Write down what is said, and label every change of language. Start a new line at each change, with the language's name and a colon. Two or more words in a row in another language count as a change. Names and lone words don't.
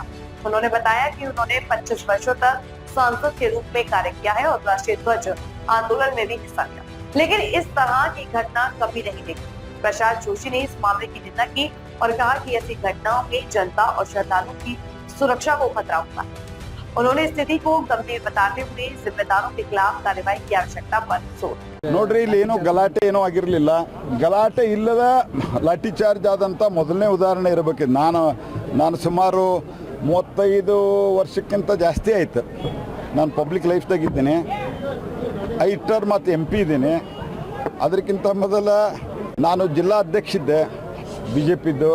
Hindi: उन्होंने बताया कि उन्होंने 25 वर्षों तक सांसद के रूप में कार्य किया है और राष्ट्रीय ध्वज आंदोलन में भी हिस्सा लिया, लेकिन इस तरह की घटना कभी नहीं देखी। प्रशांत जोशी ने इस मामले की निंदा की और कहा कि ऐसी घटनाओं में जनता और श्रद्धालुओं की सुरक्षा को खतरा होता है। उन्होंने स्थिति को गंभीर बताते हुए जिम्मेदारों के खिलाफ कार्रवाई की आवश्यकता पर जोर दिया।
Kannada: ನೋಡ್ರಿ ಇಲ್ಲಿ ಏನೋ ಗಲಾಟೆ ಏನೋ ಆಗಿರಲಿಲ್ಲ, ಗಲಾಟೆ ಇಲ್ಲದ ಲಾಠಿ ಚಾರ್ಜ್ ಆದಂಥ ಮೊದಲನೇ ಉದಾಹರಣೆ ಇರಬೇಕು. ನಾನು ಸುಮಾರು 35 ವರ್ಷಕ್ಕಿಂತ ಜಾಸ್ತಿ ಆಯಿತು ನಾನು ಪಬ್ಲಿಕ್ ಲೈಫ್ದಾಗಿದ್ದೀನಿ. 5 ಟರ್ಮ್ ಮತ್ತು MP ಇದ್ದೀನಿ. ಅದಕ್ಕಿಂತ ಮೊದಲ ನಾನು ಜಿಲ್ಲಾ ಅಧ್ಯಕ್ಷ ಇದ್ದೆ BJPದ್ದು.